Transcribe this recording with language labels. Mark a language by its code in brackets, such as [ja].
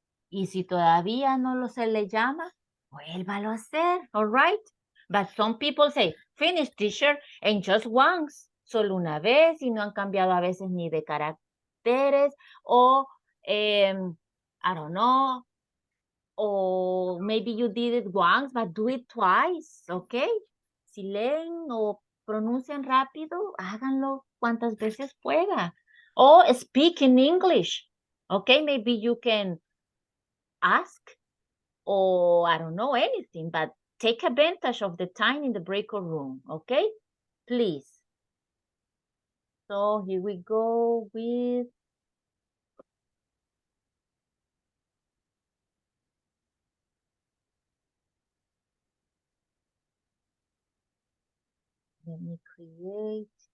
[es] Y si todavía no se le llama, vuélvalo a hacer, [en] all right? But some people say, finish, teacher, and just once, [es] solo una vez, y no han cambiado a veces ni de caracteres, o, [en] I don't know, or maybe you did it once, but do it twice, okay? [es] Si leen o pronuncian rápido, háganlo cuantas veces pueda. [en] Or speak in English, okay? Maybe you can ask or I don't know anything, but take advantage of the time in the breakout room, okay? Please. So here we go with let me create.